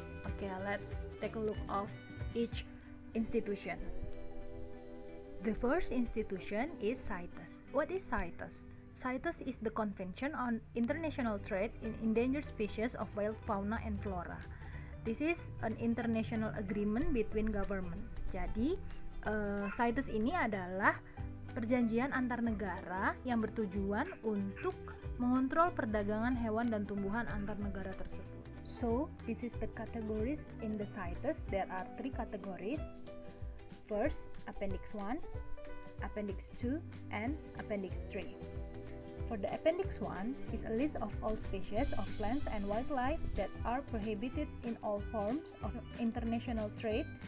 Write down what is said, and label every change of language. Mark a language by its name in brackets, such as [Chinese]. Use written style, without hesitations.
[English] Okay, let's take a look of each institution. The first institution is Cites. What is Cites? Cites is the Convention on International Trade in Endangered Species of Wild Fauna and Flora. This is an international agreement between government. [Indonesian] Jadi, Cites ini adalah perjanjian antar negara yang bertujuan untuk mengontrol perdagangan hewan dan tumbuhan antar negara tersebut. [English] So, this is the categories in the Cites. There are 3 categories. First, Appendix 1, Appendix 2, and Appendix 3. For the Appendix 1 is a list of all species of plants and wildlife that are prohibited in all forms of international trade.